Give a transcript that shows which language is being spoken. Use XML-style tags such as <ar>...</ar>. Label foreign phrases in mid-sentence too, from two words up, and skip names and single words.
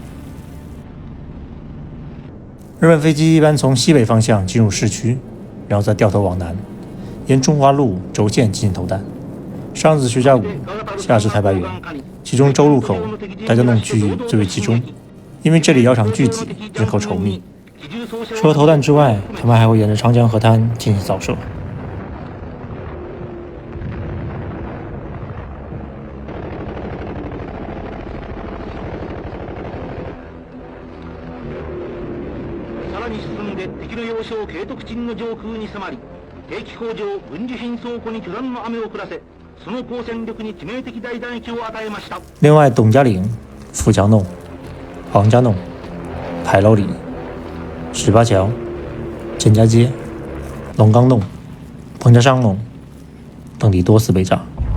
<zh>日本飞机一般从西北方向进入市区，然后再掉头往南，沿中华路轴线进行投弹，上至徐家谷，下至太白园，其中州路口大家弄区域最为集中，因为这里药厂聚集，人口稠密。除了投弹之外，他们还会沿着长江河滩进行扫射。</zh> <ja>さらに進んで敵の要衝慶徳鎮の上空に迫り、兵器工場軍需品倉庫に巨大の雨を降らせ、その光線力に致命的大打撃を与えました。</ja> <zh>另外，董家岭、富江弄、黄家弄、牌楼里、十八桥、陈家街、龙岗弄、彭家商弄等地多次被炸。</zh>